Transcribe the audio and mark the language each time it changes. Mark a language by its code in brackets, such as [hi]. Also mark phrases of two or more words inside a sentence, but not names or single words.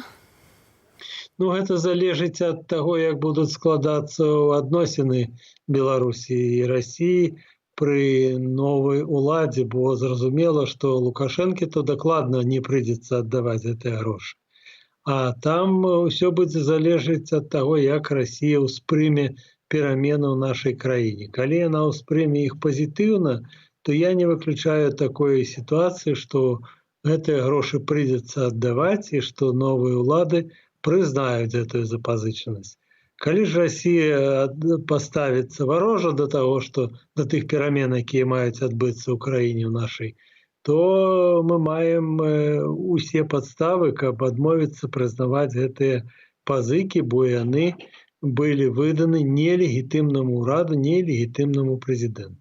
[be] Ну, гэта залежыць ад таго, як будуць складацца адносіны Беларусі і Расіі пры новай уладзе, бо зразумела, што Лукашэнке то дакладна не прыйдзецца аддаваць гэтыя грошы. А там ўсё будзе залежыць ад таго, як Расія ўспрыме перамены ў нашай краіне. Калі яна ўспрыме іх пазітыўна, то я не выключаю [ru] такой ситуации, [be] что гэтыя грошы прыйдзецца аддаваць і што новыя ўлады прызнаюць гэтую запазычанасць. Калі ж Расія паставіцца варожа да таго, што да тых перамен, якія маюць адбыцца ў краіне ў нашай, то мы маем усе падставы, каб адмовіцца прызнаваць гэтыя пазыкі, бо яны былі выданы нелегітымнаму ўраду, нелегітымнаму прэзідэнту.